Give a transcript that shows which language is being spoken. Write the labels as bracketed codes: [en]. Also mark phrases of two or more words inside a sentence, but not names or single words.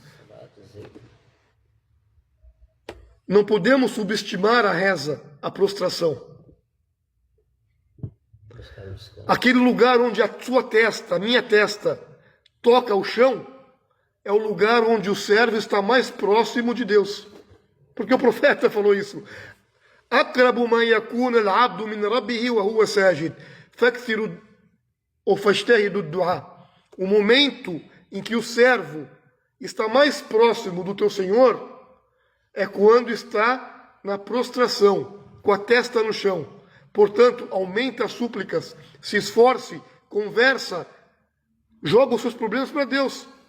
[pt] Não podemos subestimar a reza, a prostração. Aquele lugar onde a sua testa, a minha testa, toca o chão, é o lugar onde o servo está mais próximo de Deus. Porque o profeta falou isso. [ar] أقرب ما يكون العبد من ربه وهو ساجد فاكثروا ou فاجتهدوا الدعاء. [pt] O momento em que o servo está mais próximo do teu Senhor é quando está na prostração, com a testa no chão. Portanto, aumenta as súplicas, se esforce, conversa, joga os seus problemas para Deus.